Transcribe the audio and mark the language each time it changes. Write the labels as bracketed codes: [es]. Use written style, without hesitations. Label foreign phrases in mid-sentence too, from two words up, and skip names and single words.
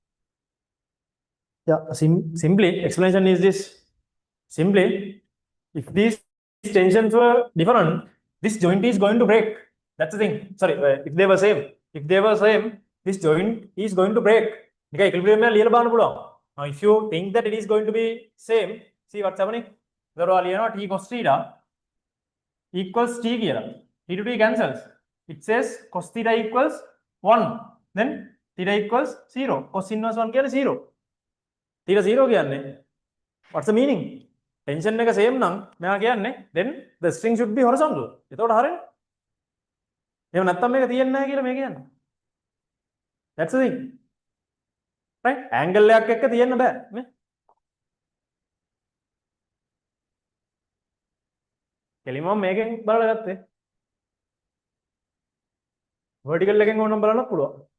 [en] Yeah, Simply, explanation is this. Simply, if these tensions were different, this joint is going to break. That's the thing. Sorry, if they were same, this joint is going to break. [si] Equilibrium ලියලා බලන්න පුළුවන්. [en] Now, if you think that it is going to be same, see what's happening. T cos theta equals T කියලා. T to T cancels. It says cos theta equals 1. Then theta equals 0. Cos inverse 1 කියන්නේ 0. Theta 0 කියන්නේ. What's the meaning? Tension එක same [si] නම් මෙයා කියන්නේ [en] then the string should be horizontal. [si] එතකොට හරියනේ. එහෙම නැත්තම් මේක තියෙන්නේ නැහැ කියලා මේ කියන්නේ. [en] That's the thing. Right? [si] Angle එකක් එක්ක තියෙන්න බෑ නේ. කෙලින්ම මේකෙන් බලලා ගත්තේ. vertical එකෙන් ඕනම් බලන්නත් පුළුවන්.